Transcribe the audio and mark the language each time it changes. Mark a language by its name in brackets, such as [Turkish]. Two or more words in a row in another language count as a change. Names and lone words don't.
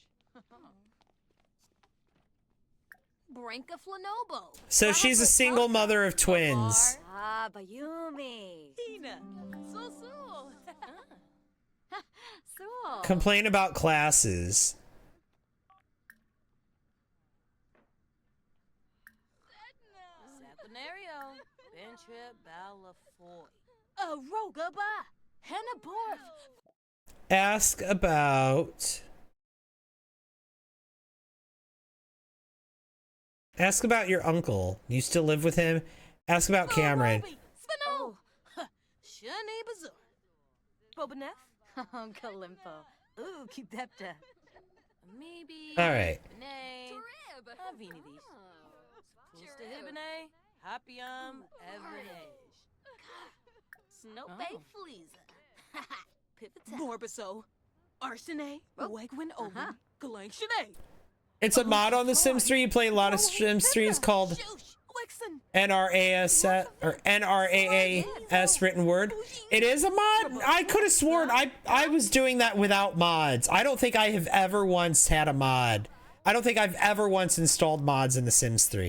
[English] Brinka Flanobo. So she's a single mother of twins. Ah, Bayumi. Tina. Susu. Suo. Complain about classes. Saponario. Bentrip Balafoy. Roga Ba. Henna Borf. Ask about... Ask about your uncle. You still live with him? Ask about Cameron. Svano. Shani Bazaar. Bobanef. Kalimpo. Ooh, keep that. Maybe. All right. Trib. Avini these. Pusta Hibine. Happyum. Everage. Snowbake Fleeza. Pivot. Morbiso. Arsene. Wegwin Omen. Galang Shanae. It's a mod on The Sims 3. You play a lot of Sims 3. It's called NRAS or NRAAS written word. It is a mod. I could have sworn I was doing that without mods. I don't think I have ever once had a mod. I don't think I've ever once installed mods in The Sims 3.